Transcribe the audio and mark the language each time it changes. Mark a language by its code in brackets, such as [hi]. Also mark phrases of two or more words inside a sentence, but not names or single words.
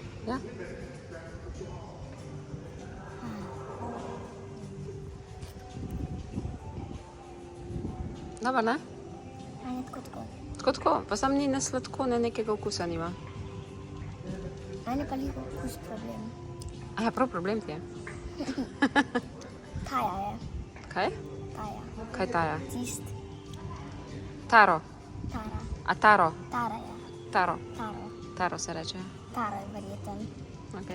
[sl] Ja. Dobro, ne? A ne tako. Tako. Pa sam ni ne sladko, ne nekega okusa nima. Mene pa liko kus problem. A ja, prav problem ti je. Kaja je. Kaj? Kaja. Kaj taja? Tist. Taro. Tara. A taro? Tara je. Taro. Taro. Taro se reče. Tara je verjeten. Ok.